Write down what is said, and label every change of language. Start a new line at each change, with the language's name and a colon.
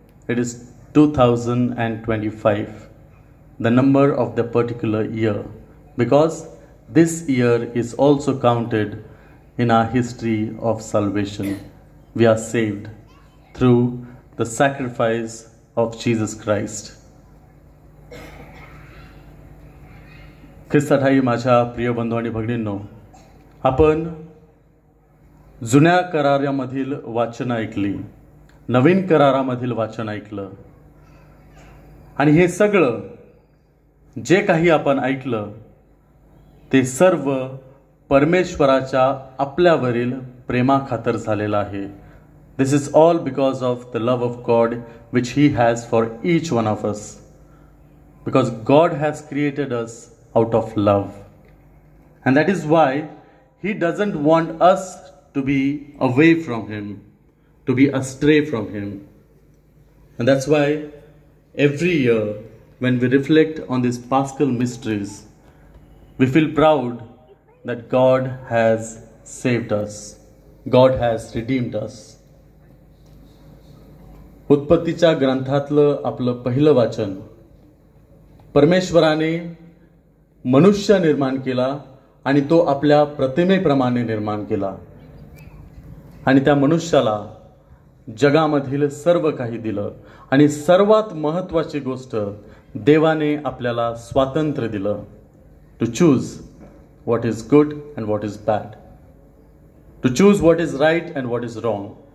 English: It is 2025, the number of the particular year, because this year is also counted in our history of salvation. We are saved through the sacrifice of Jesus Christ.
Marathi: ख्रिस्ताठाई माझ्या प्रिय बंधू आणि भगिनींनो, आपण जुन्या करारामधील वाचन ऐकली, नवीन करारामधील वाचन ऐकलं, आणि हे सगळं जे काही आपण ऐकलं ते सर्व परमेश्वराच्या आपल्यावरील प्रेमाखातर झालेलं आहे.
English: This is all because of the love of God which He has for each one of us. Because God has created us out of love. And that is why He doesn't want us to be away from Him, to be astray from Him. And that's why every year when we reflect on these Paschal mysteries, we feel proud that God has saved us. God has redeemed us.
Marathi: उत्पत्तीच्या ग्रंथातलं आपलं पहिलं वाचन, परमेश्वराने मनुष्य निर्माण केला आणि तो आपल्या प्रतिमेप्रमाणे निर्माण केला, आणि त्या मनुष्याला जगामधील सर्व काही दिलं, आणि सर्वात महत्त्वाची गोष्ट, देवाने आपल्याला स्वातंत्र्य दिलं,
English: To choose what is good and what is bad, to choose what is right and what is wrong.